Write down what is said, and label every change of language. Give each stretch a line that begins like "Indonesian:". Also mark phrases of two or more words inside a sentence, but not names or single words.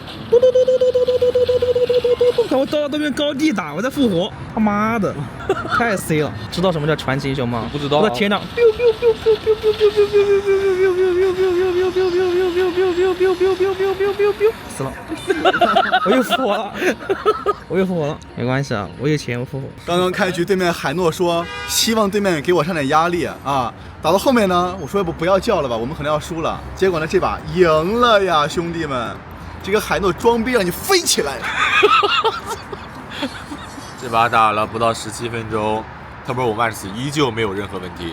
Chinese: 看我到对面高地打，我在復活！他媽的，太 C 了！知道什麼叫傳奇英雄嗎？不知道。我的天哪！死了！我又复活了！我又复活了！沒關係啊，我有錢，我復活。剛剛開局，對面海諾說希望對面給我上點壓力啊。打到後面呢，我說不要叫了吧，我們可能要輸了。結果呢，這把贏了呀，兄弟們！這個海諾裝逼讓你飛起來。這把打了不到17分鐘 ，Turbo 5 Max 依舊沒有任何問題